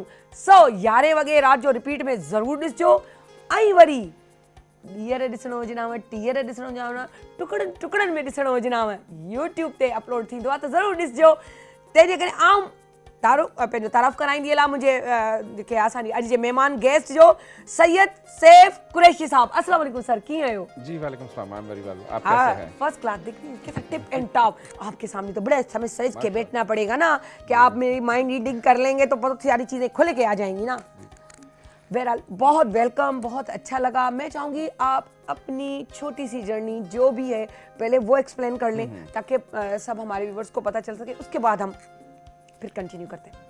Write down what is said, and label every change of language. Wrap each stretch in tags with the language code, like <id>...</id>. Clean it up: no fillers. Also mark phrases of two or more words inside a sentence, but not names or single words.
<sd>सो 11 वॻे राति जो रिपीट में ज़रूरु ॾिसिजो। ऐं वरी ॾींहर ॾिसणो हुजनाव, टीहर ॾिसणो हुजनाव, टुकड़नि में ॾिसणो हुजनाव, यूट्यूब ते अपलोड थींदो आहे त ज़रूरु ॾिसिजो। तंहिंजे करे आउं पंहिंजो तारीफ़ कराईंदी हलां मुंहिंजे जेके असांजी अॼु जे महिमान गेस्ट जो सैयद सैफ कुरैशी साहब।</sd> <ar>السلام عليكم</ar> <sd>सर, कीअं आहियो?</sd> <ar>जी وعليكم السلام,</ar> <en>I am very well.</en> <hi>आप कैसे हैं?</hi> <en>first class.</en> <hi>देखिए कैसा</hi> <en>tip and top</en> <hi>आपके सामने, तो बड़े समय सज के बैठना पड़ेगा ना कि आप मेरी</hi> <en>mind reading</en> <hi>कर लेंगे तो बहुत सारी चीज़ें खुल के आ जाएंगी ना। बहरहाल बहुत वेलकम, बहुत अच्छा लगा। मैं चाहूँगी आप अपनी छोटी सी जर्नी जो भी है पहले वो एक्सप्लेन कर लें ताकि सब हमारे व्यूवर्स को पता चल सके, उसके बाद हम फिर कंटिन्यू करते हैं।</hi>